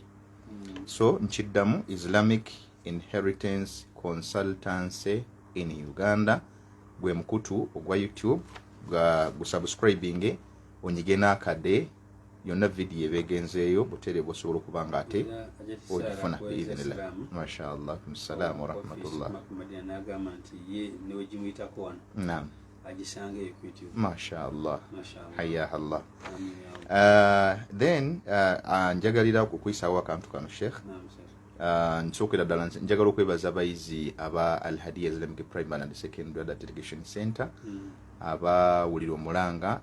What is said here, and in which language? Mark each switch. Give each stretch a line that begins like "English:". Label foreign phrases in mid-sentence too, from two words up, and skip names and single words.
Ganda: So nkiddamu Islamic Inheritance Consultancy in Uganda gwe mukutu ogwa YouTube gusubscribing onyige n'akade yonna video ebegenzeeyo butere bwosobola okuba nga ate ogifuna biidhinillah. Mashaallah.
Arabic: السلام ورحمة الله. نعم. ما شاء الله. Hayyahallah.
Ganda: Then njagalira okukuyisaawo akantu kano Sheikh. Nsookera ddala njagala okwebaza abayizi aba Al Hadiya Islamic Primary and Secondary Adult Education Center abawulira omulanga